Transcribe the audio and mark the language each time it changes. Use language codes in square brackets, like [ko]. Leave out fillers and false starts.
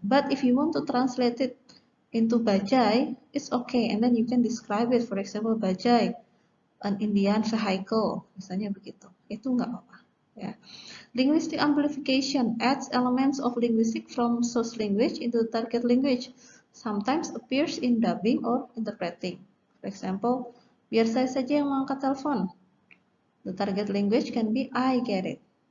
[en] But if you want to translate it into bajai, it's okay, and then you can describe it. For example, [id] bajai, [en] an Indian vehicle, [id] misalnya begitu. Itu nggak apa-apa, ya. [en] Linguistic amplification adds elements of linguistic from source language into the target language, sometimes appears in dubbing or interpreting. For example, [id] biar saya saja yang mengangkat telepon. [en] The target language can be I get it.